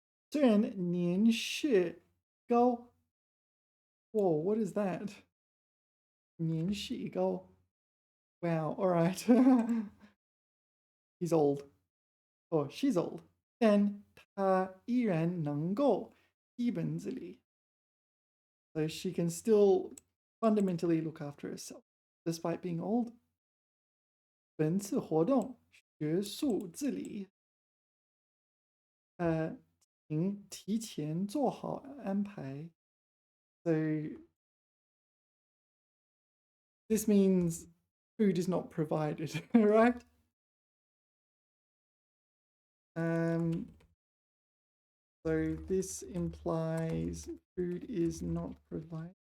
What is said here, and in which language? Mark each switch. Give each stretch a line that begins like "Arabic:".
Chinese: 虽然年事高
English: Whoa, what is that?
Chinese: 年事高
English: Wow, all right. He's old. Oh, she's old.
Chinese: 但他依然能够基本自理.
English: So she can still fundamentally look after herself, despite being old.
Chinese: 本次活动学术自理，请提前做好安排.
English: So this means food is not provided, right? So this implies food is not provided.